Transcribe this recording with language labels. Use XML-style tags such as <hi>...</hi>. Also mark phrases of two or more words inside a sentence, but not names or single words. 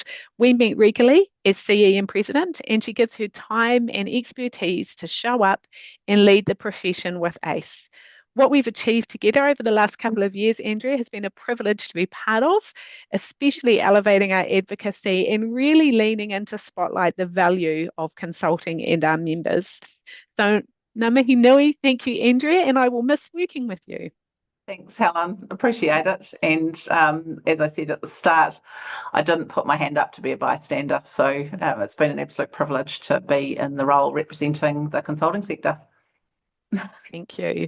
<en>We meet regularly as CE and president, and she gives her time and expertise to show up and lead the profession with ACE. What we've achieved together over the last couple of years, Andrea, has been a privilege to be part of, especially elevating our advocacy and really leaning into spotlight the value of consulting and our members. So,</en> <mi>ngā mihi nui,</mi> <en>thank you, Andrea, and I will miss working with you. Thanks, Helen. Appreciate it. And as I said at the start, I didn't put my hand up to be a bystander. So it's been an absolute privilege to be in the role representing the consulting sector. Thank you.</en>